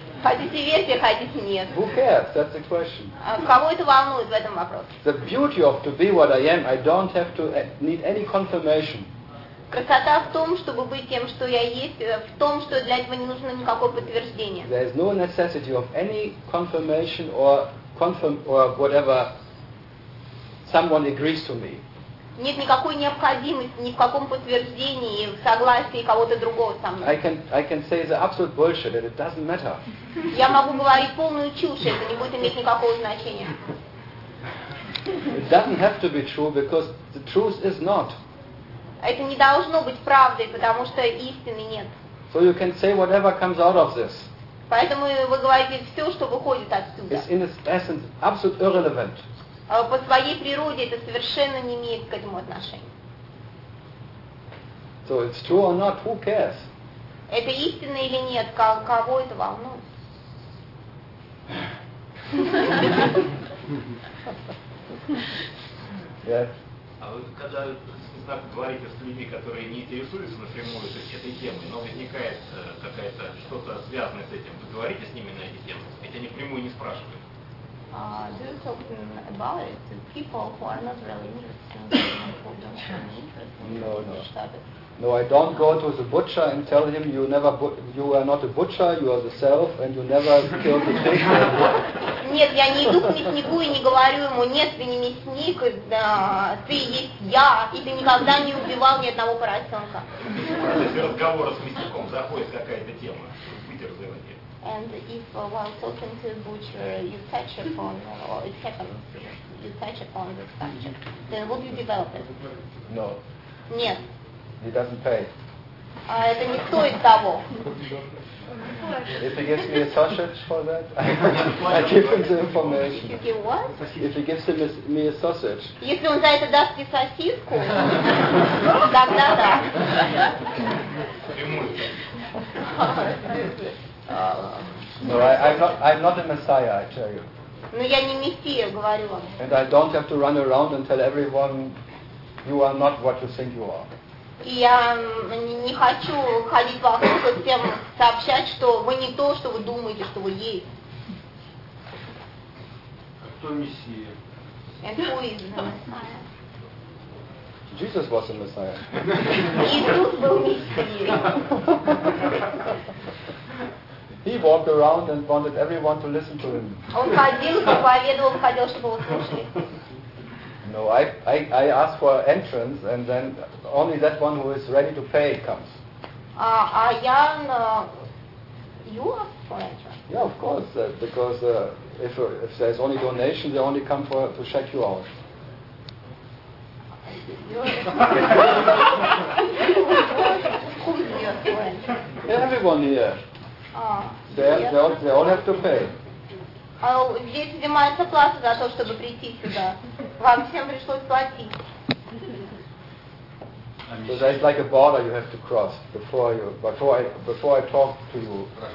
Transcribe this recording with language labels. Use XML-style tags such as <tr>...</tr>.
<ru>Хотите верьте, хотите нет.</ru> <en>Who cares? That's the question.</en> <ru>Кого это волнует в этом вопросе?</ru> <en>The beauty of to be what I am, I don't have to need any confirmation.</en> <ru>Красота в том, чтобы быть тем, что я есть, в том, что для этого не нужно никакого подтверждения.</ru> <en>There is no necessity of any confirmation or whatever someone agrees to me.</en> <ru>Нет никакой необходимости ни в каком подтверждении, в согласии кого-то другого со мной.</ru> <en>I can say the absolute bullshit that it doesn't matter.</en> <ru>Я могу говорить полную чушь, это не будет иметь никакого значения.</ru> <en>It doesn't have to be true because the truth is not.</en> <ru>Это не должно быть правдой, потому что истины нет.</ru> <en>So you can say whatever comes out of this.</en> <ru>Поэтому вы говорите все, что выходит отсюда.</ru> <en>It's in its essence absolutely irrelevant.</en> <ru>По своей природе это совершенно не имеет к этому отношения.</ru> <en>So it's true or not, who cares?</en> <ru>Это истина или нет, кого это волнует? А вы когда говорите с людьми, которые не интересуются напрямую этой темой, но возникает какая-то что-то связанное с этим, вы говорите с ними на эти темы? Ведь они прямую не спрашивают.</ru> <en>Do you talk about it to people who are not really interested in who don't have any interest? No, I don't go to the butcher and tell him you are not a butcher, you are the self, and you never kill the pig.</en> <ru>Нет, я не иду к мяснику и не говорю ему, нет, ты не мясник, ты есть я, и ты никогда не убивал ни одного поросенка. Если разговор с мясником заходит какая-то тема, выдерживание.</ru> <en>And if while talking to a butcher, you touch upon, or it happens, you touch upon the subject, then would you develop it? No.</en> <ru>Нет.</ru> <en>He doesn't pay.</en> <ru>Это не стоит того.</ru> <en>If he gives me a sausage for that, I give him the information. If he what? If he gives him me a sausage.</en> <ru>Если он за это даст мне сосиску, тогда да.</ru> <en>No, I'm not a messiah, I tell you.</en> <ru>Но я не мессия, говорю вам.</ru> <en>And I don't have to run around and tell everyone you are not what you think you are.</en> <ru>Я не хочу ходить вокруг и всем сообщать, что вы не то, что вы думаете, что вы есть. кто Мессия?</ru> <en>And who is the Messiah? Jesus was the Messiah. Иисус был Мессией. He walked around and wanted everyone to listen to him. Он ходил, проповедовал, ходил, чтобы его слушали. No, I ask for entrance, and then only that one who is ready to pay comes. You ask for entrance? Yeah, of course, because if there's only donation, they only come for to check you out. Who is your friend? Everyone here. They all have to pay.</en> <ru>Здесь взимается плата за то, чтобы прийти сюда. Вам всем пришлось платить.</ru> <en>So there's like a border you have to cross before I talk to you.</en>